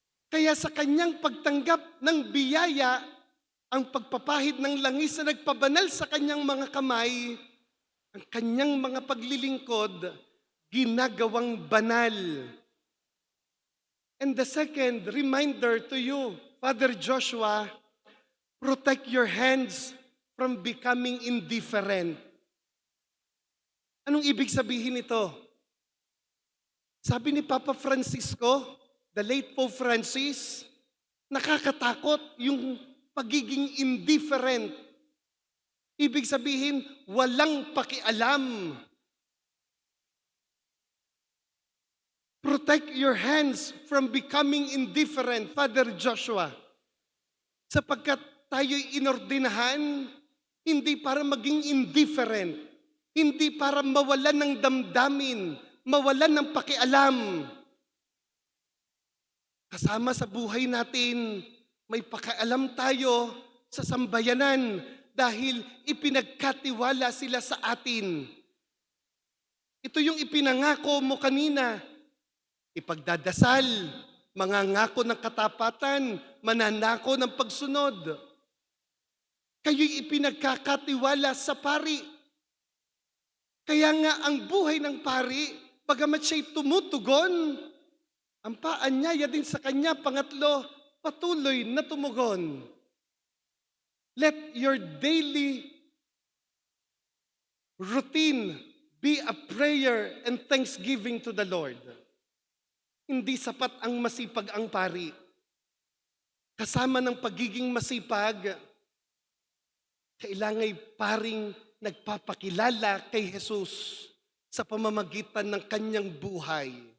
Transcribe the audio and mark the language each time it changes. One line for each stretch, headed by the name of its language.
Filipino: Kaya sa kanyang pagtanggap ng biyaya, ang pagpapahid ng langis na nagpabanal sa kanyang mga kamay, ang kanyang mga paglilingkod, ginagawang banal.
English: And the second reminder to you, Father Joshua, protect your hands from becoming indifferent.
Filipino: Anong ibig sabihin nito? Sabi ni Papa Francisco,
English: the late Pope Francis,
Filipino: nakakatakot yung pagiging indifferent. Ibig sabihin, walang pakialam.
English: Protect your hands from becoming indifferent, Father Joshua.
Filipino: Sapagkat tayo'y inordinahan, hindi para maging indifferent, hindi para mawalan ng damdamin, mawalan ng pakialam. Kasama sa buhay natin, may pakialam tayo sa sambayanan dahil ipinagkatiwala sila sa atin. Ito yung ipinangako mo kanina. Ipagdadasal, mangangako ng katapatan, mananako ng pagsunod. Kayo'y ipinagkakatiwala sa pari. Kaya nga ang buhay ng pari, bagamat siya'y tumutugon, ang paanyaya din sa kanya, pangatlo, patuloy na tumugon.
English: Let your daily routine be a prayer and thanksgiving to the Lord.
Filipino: Hindi sapat ang masipag ang pari. Kasama ng pagiging masipag, kailangan paring nagpapakilala kay Jesus sa pamamagitan ng kanyang buhay.